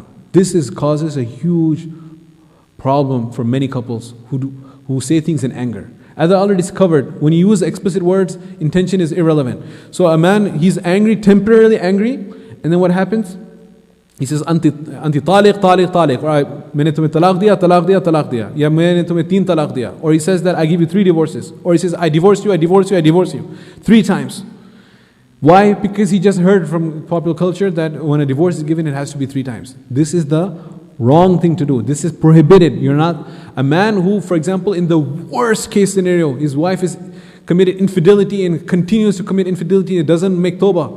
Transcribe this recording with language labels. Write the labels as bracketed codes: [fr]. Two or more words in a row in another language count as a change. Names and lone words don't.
[en] This causes a huge problem for many couples who say things in anger. As I already covered, when you use explicit words, intention is irrelevant. So a man, he's angry, temporarily angry, and then what happens? He says, [ar] أنت طالق، طالق، طالق. [en] Right, [ur] میں نے تمہیں طلاق دیا، طلاق دیا، طلاق دیا. یا میں نے تمہیں 3 طلاق دیا. [en] Or he says that I give you 3 divorces. Or he says, I divorce you, I divorce you, I divorce you. 3 times. Why? Because he just heard from popular culture that when a divorce is given, it has to be 3 times. This is the wrong thing to do. This is prohibited. You're not a man who, for example, in the worst case scenario, his wife is committed infidelity and continues to commit infidelity and doesn't make tawbah.